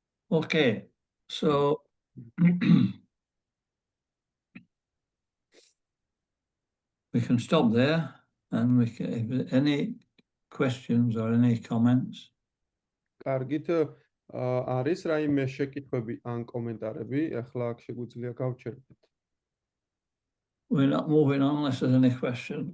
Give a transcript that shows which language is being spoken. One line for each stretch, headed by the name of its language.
English: Okay, so we can stop there, and we can, if there any questions or any comments.
Georgian: კარგით, არის რაიმე შეკითხვები ან კომენტარები, ახლა აქ შეგვიძლია გავჩერდეთ.
English: We're not moving on unless there's any questions.